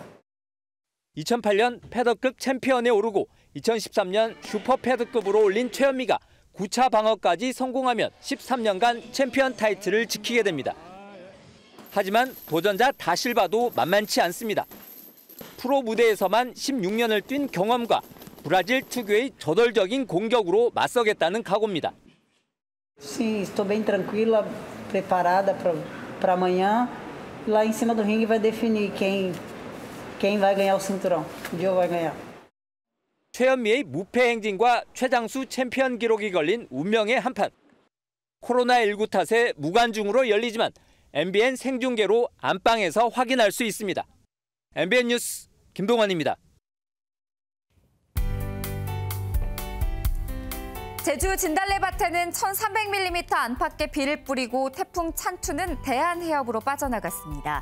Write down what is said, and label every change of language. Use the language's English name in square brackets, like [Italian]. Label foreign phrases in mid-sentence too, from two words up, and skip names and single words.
[Korean] 2008년 패더급 챔피언에 오르고 2013년 슈퍼 패더급으로 올린 최현미가 9차 방어까지 성공하면 13년간 챔피언 타이틀을 지키게 됩니다. 하지만 도전자 다실바도 만만치 않습니다. 프로 무대에서만 16년을 뛴 경험과 브라질 특유의 저돌적인 공격으로 맞서겠다는 각오입니다. [Portuguese] Sim, estou bem tranquila, preparada para amanhã. Lá em cima do ringue vai definir quem vai ganhar o cinturão. O Joe vai ganhar. [Korean] 최현미의 무패 행진과 최장수 챔피언 기록이 걸린 운명의 한판. 코로나19 탓에 무관중으로 열리지만 MBN 생중계로 안방에서 확인할 수 있습니다. MBN 뉴스 김동환입니다. 제주 진달래밭에는 1,300mm 안팎의 비를 뿌리고 태풍 찬투는 대한해협으로 빠져나갔습니다.